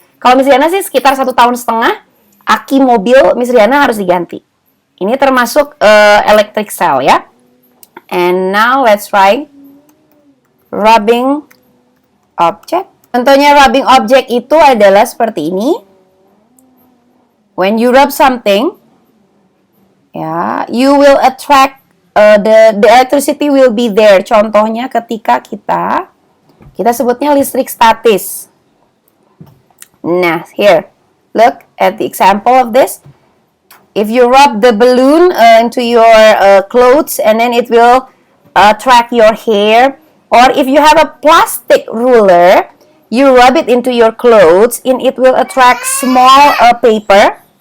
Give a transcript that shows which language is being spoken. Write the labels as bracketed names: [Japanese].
[Indonesian] Kalau Miss Riana sih sekitar 1,5 tahun, aki mobil Miss Riana harus diganti. Ini termasuk electric cell ya. [English] And now let's try rubbing object. [Indonesian] Contohnya rubbing object itu adalah seperti ini. [English] When you rub something, ya, you will attract the electricity will be there. [Indonesian] Contohnya ketika kita sebutnya listrik statis. [English] Nah, here, look at the example of this. If you rub the balloon into your clothes, and then it will attract your hair. Or if you have a plastic ruler, you rub it into your clothes and it will attract small paper.